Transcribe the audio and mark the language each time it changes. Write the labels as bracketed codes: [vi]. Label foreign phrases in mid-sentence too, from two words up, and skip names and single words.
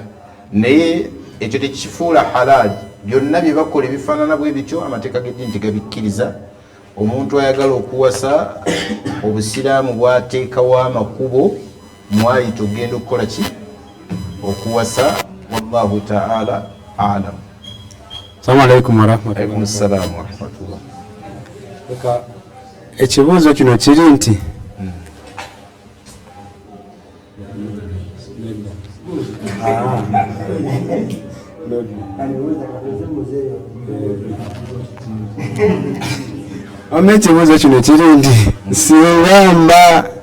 [lg] Naye ekyo tekifuula halaali. Byonna bye bakola ebifaanana bwe bityo amateeka g'eddiini tegabikkiriza. Omuntu ayagala okuwasa, obusiraamu bwateekawo amakubo mwayita ogenda okukola ki, okuwasa. [ar] والله تعالى أعلم. السلام عليكم ورحمة الله. عليكم السلام ورحمة الله. [lg] Ekibuuzo kino kiri nti ekibuuzo kino kiri nti singa mba